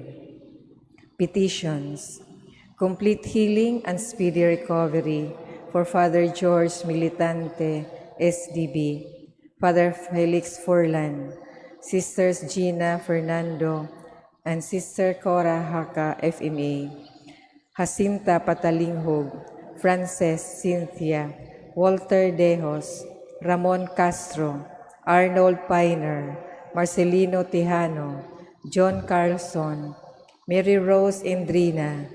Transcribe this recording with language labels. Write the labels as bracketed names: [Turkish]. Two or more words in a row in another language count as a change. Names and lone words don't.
[English] Petitions. Complete healing and speedy recovery for Father George Militante, SDB, Father Felix Furlan, Sisters Gina Fernando, and Sister Cora Haka, FMA, Jacinta Patalinghog, Frances Cynthia, Walter Dejos, Ramon Castro, Arnold Piner, Marcelino Tejano, John Carlson, Mary Rose Indrina,